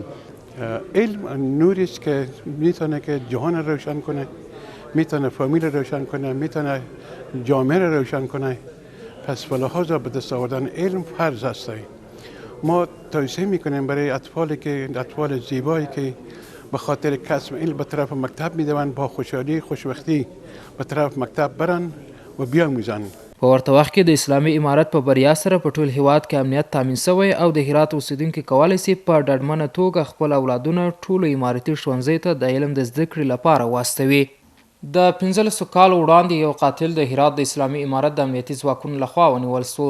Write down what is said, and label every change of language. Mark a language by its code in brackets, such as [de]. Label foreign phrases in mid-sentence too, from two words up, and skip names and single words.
[fa] علم نوری است که میتونه که جهان روشن کنه، میتونه فامیل روشن کنه، میتونه جامعه روشن کنه. پس فلحاظا به دست آوردن علم فرض هست. ما توصیه میکنیم برای اطفال زیبایی که به خاطر کسب علم به طرف مکتب میدوند، با خوشحالی خوشبختی به طرف مکتب برن و بیاموزن. [ps] په ورته وخت کې د اسلامي امارت په بریا سره په ټول هیواد کې امنیت تامین شوی او د هرات اوسیدونکي کولی شي په ډاډمنه توګه خپل اولادونه ټولو امارتي ښوونځیو ته د علم د زده کړې لپاره واستوي. د 15 کالو وړاندې یو قاتل د هرات د اسلامي امارت د امنیتي ځواکونو لخوا ونیول سو.